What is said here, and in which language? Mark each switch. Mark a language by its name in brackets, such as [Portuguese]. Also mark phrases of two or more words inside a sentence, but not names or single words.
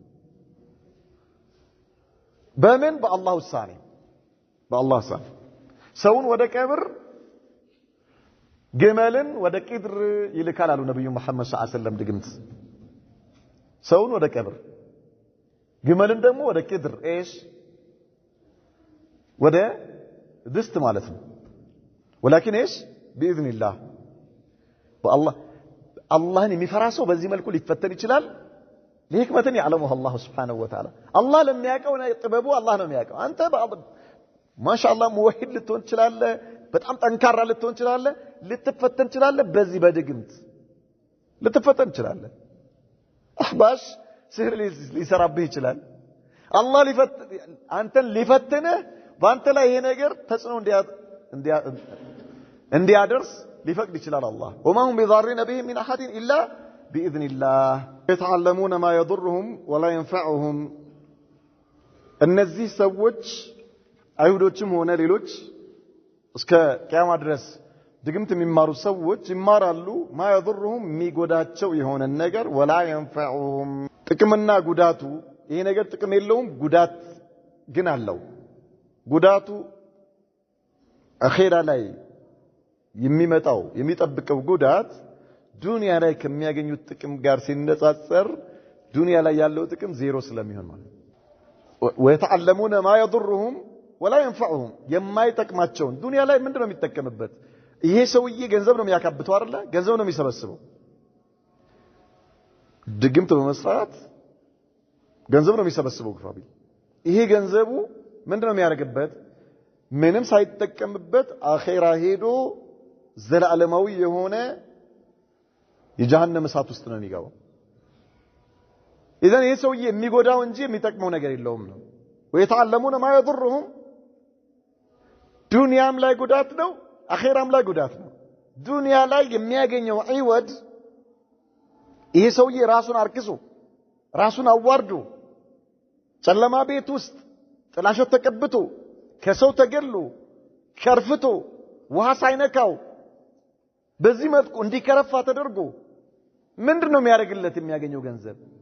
[Amharic] በምን በአላህ ውሳኔ ሰውን ወደ ቀብር ግመልን ወደ ቅድር ይልካል አሉ ነብዩ መሐመድ [Arabic] صلى الله عليه وسلم [Amharic] ድግምት ሰውን ወደ ቀብር ግመልን ደግሞ ወደ ቅድር ወደ ድስት ማለት ነው [Arabic] ولكن باذن الله [Amharic] አላህን የሚፈራ ሰው በዚህ መልኩ ሊፈተን ይችላል ለህክመትን ያለሙ አላህ [Arabic] سبحانه وتعالى [Amharic] አላህ ለሚያቀው ጥበቡ አላህ ነው የሚያቀው አንተ ማሻአላህ ሙወሂድ ልትሆን ትችላለህ በጣም ጠንካራ ልትሆን ትችላለህ ልትፈተን ትችላለህ በዚህ በድግምት ልትፈተን ትችላለህ አህባሽ ሲህር ሊሰራብህ ይችላል አላህ አንተን ሊፈትንህ በአንተ ላይ ይሄ ነገር ተጽዕኖ እንዲያደርስ ሊፈቅድ ይችላል አላህ [Arabic] وما هم بضارين به من احد الا باذن الله يتعلمون ما يضرهم ولا ينفعهم [Amharic] እነዚህ ሰዎች አይሁዶችም ሆነ ሌሎች እስከ ቂያማ ድረስ ድግምት የሚማሩ ሰዎች ይማራሉ [Arabic] ما يضرهم [Amharic] የሚጎዳቸው የሆነ ነገር [Arabic] ولا ينفعهم [Amharic] ጥቅምና ጉዳቱ ይሄ ነገር ጥቅም የለውም ጉዳት ግን አለው ጉዳቱ አኺራ ላይ የሚመጣው የሚጠብቀው ጉዳት ዱንያ ላይ ከሚያገኙት ጥቅም ጋር ሲነጻጸር ዱንያ ላይ ያለው ጥቅም ዜሮ ስለሚሆን ማለት [Arabic] ويتعلمون ما يضرهم ولا ينفعهم [Amharic] የማይጠቅማቸው ዱንያ ላይ ምንድነው የሚጠቀምበት ይሄ ሰውዬ ገንዘብ ነው የሚያካብተው አይደለ ገንዘብ ነው የሚሰበስበው ድግምት በመስራት ገንዘብ ነው የሚሰበስበው ግፋቢ ይሄ ገንዘቡ ምንድነው የሚያደርግበት ምንም ሳይጠቀምበት አኺራ ሄዶ ዘላለማዊ የሆነ የጀሃነም እሳት ውስጥ ነው የሚገባው إذن ይሄ ሰውዬ የሚጎዳው እንጂ የሚጠቅመው ነገር የለውም ነው [Arabic] ويتعلمون ما يضرهم [Amharic] ዱንያም ላይ ጉዳት ነው አኺራም ላይ ጉዳት ነው ዱንያ ላይ የሚያገኘው አይወድ ይሄ ሰውዬ ራሱን አርክሶ ራሱን አዋርዶ ጨለማ ቤት ውስጥ ጥላሸት ተቀብቶ ከሰው ተገሎ ከርፍቶ ውሃ ሳይነካው በዚህ መልኩ እንዲከረፋ ተደርጎ ምንድነው የሚያደርግለት የሚያገኘው ገንዘብ